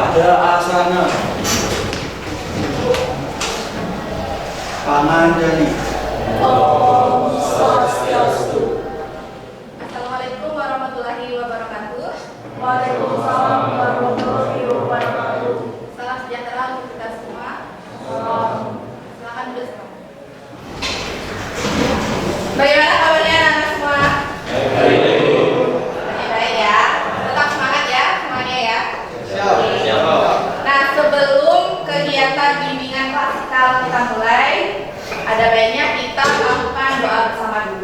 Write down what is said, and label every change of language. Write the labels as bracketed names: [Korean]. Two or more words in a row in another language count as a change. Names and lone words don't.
[Indonesian] berasana. Panganjali. [Balinese] Om Swastiastu. [Arabic] السلام عليكم ورحمة الله وبركاته. وعليكم السلام ورحمة الله وبركاته. [Indonesian] Salam sejahtera untuk kita semua. Silakan duduk semua. Bagaimana kabarnya anak-anak semua? Baik ya. Tetap semangat ya semuanya ya. Siap. Nah, sebelum kegiatan bimbingan klasikal kita mulai, ada baiknya kita lakukan doa bersama dulu.